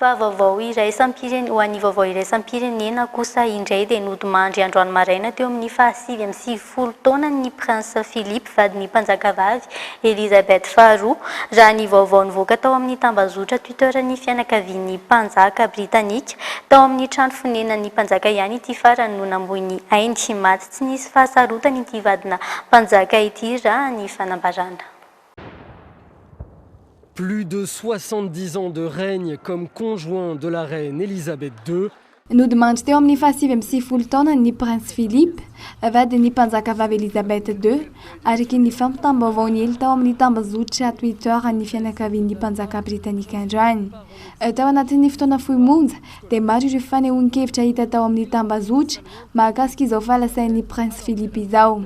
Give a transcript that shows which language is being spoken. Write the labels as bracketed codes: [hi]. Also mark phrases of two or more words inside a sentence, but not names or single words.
[mg] fa vaovao iray ho an'ny vaovao iray sampirenena kosa indray dia nodimandry androany maraina teo amin'ny 7 taona ny prince Philippe vadin'ny mpanjakavavy Elisabeth Faharoa raha ny vaovao nivoaka tao amin'ny tambazotra Twitter-ny fianakavian'ny mpanjaka britanika tao amin'ny trano fonenan'ny mpanjaka ihany ity farany no namboiny ainy maty tsy nisy fahasarotany ity vadina mpanjaka ity raha ny fanambarana. [fr] Plus de 70 ans de règne comme conjoint de la reine Elisabeth II. [mg] Nodimandry teo amin'ny 7 taona ny prince Philippe vadin'ny mpanjakavavy Elisabeth II ariky ny fampitam-baovaony ely tao amin'ny tambazotra Twitter ny fianakavian'ny mpanjaka britanika androany. Tao anatin'ny fotoana fohy monja dia maro ireo fanehoan-kevitra hita tao amin'ny tambazotra mahakasika izao fahalasain'ny prince Philippe izao.